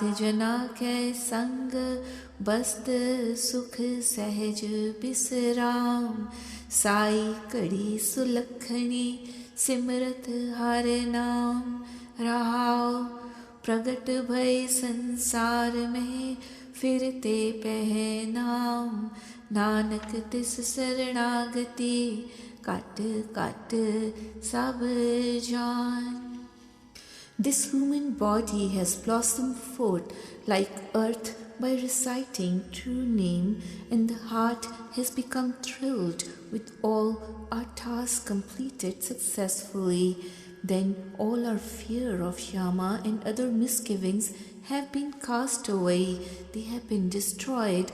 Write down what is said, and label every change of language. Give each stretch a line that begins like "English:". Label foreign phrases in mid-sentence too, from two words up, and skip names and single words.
Punjabi: ਜਨਾ ਕੇ ਸੰਗ ਬਸਤ ਸੁਖ ਸਹਜ ਬਿਸਰਾਮ ਸਾਈ ਕੜੀ ਸੁਲਖਣੀ ਸਿਮਰਤ ਹਰ ਨਾਮ ਰਹਾਓ ਪ੍ਰਗਟ ਭਯ ਸੰਸਾਰ ਮੇਂ ਫਿਰਤੇ ਪਹਨਾਮ ਨਾਨਕ ਤਿਸ ਸ਼ਰਣਾਗਤਿ ਕਟ ਕਟ ਸਬ ਜਾਨ.
English: This human body has blossomed forth like earth by reciting true name, and the heart has become thrilled with all our tasks completed successfully. Then all our fear of Shama and other misgivings have been cast away, they have been destroyed.